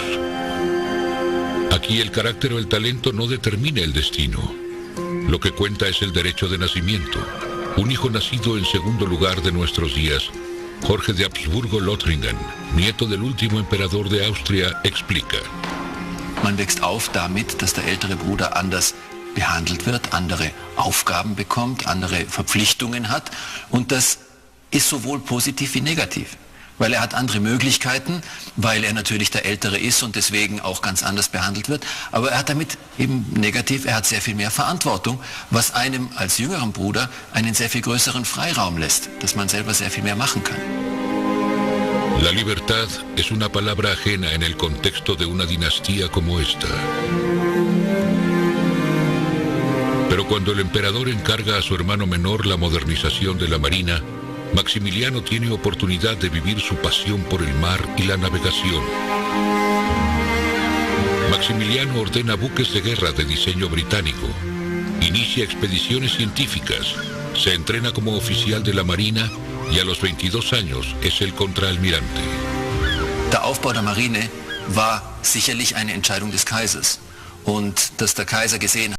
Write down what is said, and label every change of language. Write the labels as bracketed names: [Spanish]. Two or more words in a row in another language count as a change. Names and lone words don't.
[Spanish] Aquí el carácter o el talento no determina el destino. Lo que cuenta es el derecho de nacimiento. Un hijo nacido en segundo lugar de nuestros días, Jorge de Habsburgo-Lothringen, nieto del último emperador de Austria, explica. [German] Man wächst auf damit, dass der ältere Bruder anders behandelt wird, andere Aufgaben bekommt, andere Verpflichtungen hat, und das ist sowohl positiv wie negativ. Weil er hat andere Möglichkeiten, weil er natürlich der Ältere ist und deswegen auch ganz anders behandelt wird. Aber er hat damit eben negativ, er hat sehr viel mehr Verantwortung, was einem als jüngeren Bruder einen sehr viel größeren Freiraum lässt, dass man selber sehr viel mehr machen kann. [Spanish] La libertad es una palabra ajena en el contexto de una dinastía como esta. Pero cuando el emperador encarga a su hermano menor la modernización de la marina, Maximiliano tiene oportunidad de vivir su pasión por el mar y la navegación. Maximiliano ordena buques de guerra de diseño británico, inicia expediciones científicas, se entrena como oficial de la marina y a los 22 años es el contraalmirante. [German] Der Aufbau der Marine war sicherlich eine Entscheidung des Kaisers. Und dass der Kaiser gesehen hat,